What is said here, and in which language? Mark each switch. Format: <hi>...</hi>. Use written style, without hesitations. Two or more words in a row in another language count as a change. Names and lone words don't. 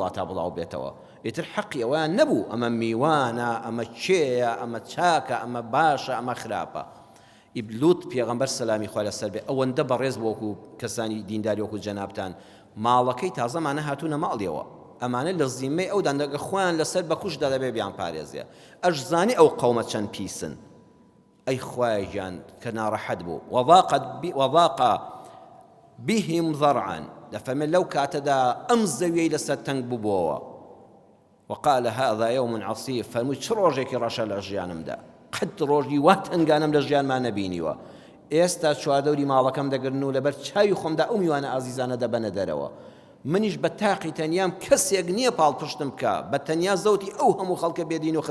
<ckb>وڵاتە بڵاو بێتەوە ئیتر حەقی ئەویان نەبوو ئەمە میوانە ئەمە چێیە ئەمە چاکە ئەمە باشە ئەمە خراپە ئیبلوت پێغەمبەر سەلامی خوا لەسەر بێ ئەوەندە بەڕێز بوو وەکو کەسانی دینداری وەکو جەنابتان ماڵەکەی تازەمانە هاتوونە ماڵیەوە ئەمانە لە زیمەی ئەو دەنگە خۆیان لەسەر بە کوشدا دەبێ بیان پارێزیە ئەش زانی ئەو قەومە چەند پیسن ئەی خوای گیان کە ناڕەحەت بوو وضاق</ckb> <ar>بهم ضرعا</ar> <ckb>دەفەرمێ لەو کاتەدا ئەم زەویەی لەسەر تەنگ بووبووەوە</ckb> <ar>وقال هذا يوم عصيب</ar> <ckb>فەرمووی چ ڕۆژێکی ڕەشە لە ژیانمدا قەت ڕۆژی وا تەنگانم لە ژیانمان نەبینیوە ئێستا چواردەوری ماڵەکەم دەگرن و لەبەر چاوی خۆمدا ئەو میوانە ئازیزانە دەبەنە دەرەوە منیش بە تاقی تەنیام کەسێک نییە پاڵپشتم بکە بە تەنیا زەوتی ئەو هەموو خەڵکە بێدین و</ckb>